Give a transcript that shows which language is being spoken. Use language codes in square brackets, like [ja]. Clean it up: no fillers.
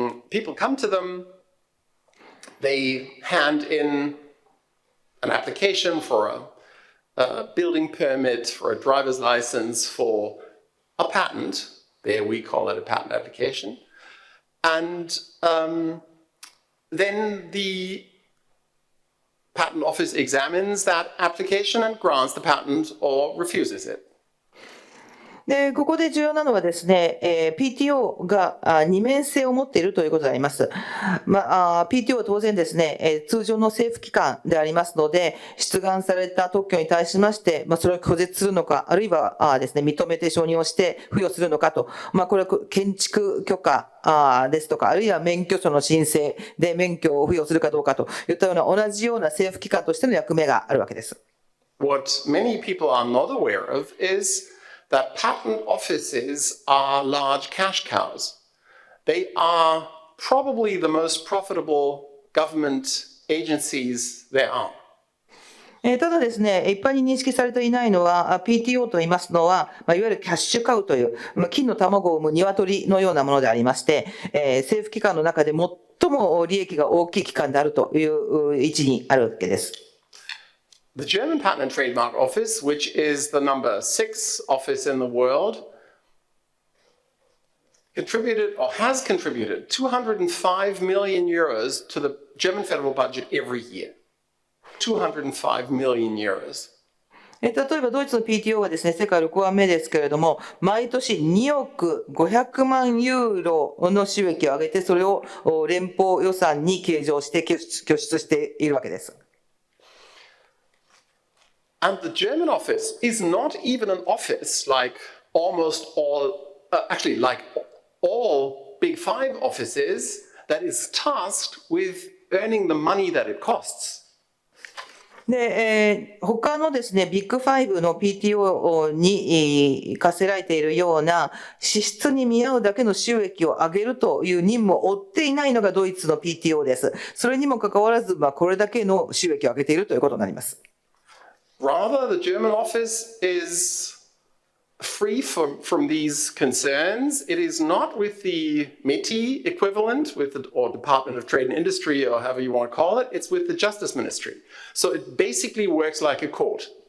[en] People come to them, they hand in an application for a building permit, for a driver's license, for a patent. There we call it a patent application. And then the patent office examines that application and grants the patent or refuses it. [ja] で、ここで重要なのはですね、PTO が二面性を持っているということであります。 PTO は当然ですね、通常の政府機関でありますので、出願された特許に対しまして、それを拒絶するのか、あるいはですね、認めて承認をして付与するのかと、これは建築許可ですとか、あるいは免許証の申請で免許を付与するかどうかといったような同じような政府機関としての役目があるわけです。 [en] What many people are not aware of is that patent offices are large cash cows. They are probably the most profitable government agencies there are. [ja] ただですね、一般に認識されていないのは、PTO と言いますのは、いわゆるキャッシュカウという、金の卵を産む鶏のようなものでありまして、政府機関の中で最も利益が大きい機関であるという位置にあるわけです。 [en] The German Patent and Trademark Office, which is the number 6 office in the world, contributed or has contributed 205 million euros to the German federal budget every year. 205 million euros. [ja] 例えばドイツの PTO はですね、世界6番目ですけれども、毎年2億500万ユーロの収益を上げて、それを連邦予算に計上して拠出しているわけです。 [en] And the German office is not even an office like almost all, actually like all Big Five offices that is tasked with earning the money that it costs. [ja] で、他のですね、ビッグファイブの PTO に課せられているような支出に見合うだけの収益を上げるという任務を負っていないのがドイツの PTO です。それにもかかわらず、これだけの収益を上げているということになります。 [en] Rather, the German office is free from these concerns. It is not with the MITI equivalent, or Department of Trade and Industry, or however you want to call it. It's with the Justice Ministry. So it basically works like a court.